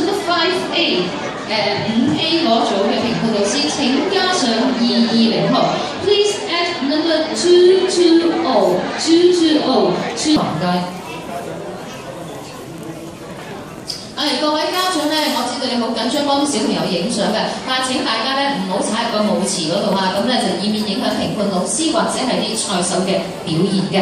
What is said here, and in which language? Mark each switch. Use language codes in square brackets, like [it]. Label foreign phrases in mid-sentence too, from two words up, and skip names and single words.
[yue] 5A 5A 嗰組嘅評判老師請加上220號 ， [en] please add number 220。 [yue] 唔該。各位家長咧，我知道你好緊張幫啲小朋友影相嘅，但係請大家咧唔好踩入個舞池嗰度啊，咁咧就以免影響評判老師或者係啲賽手嘅表現嘅。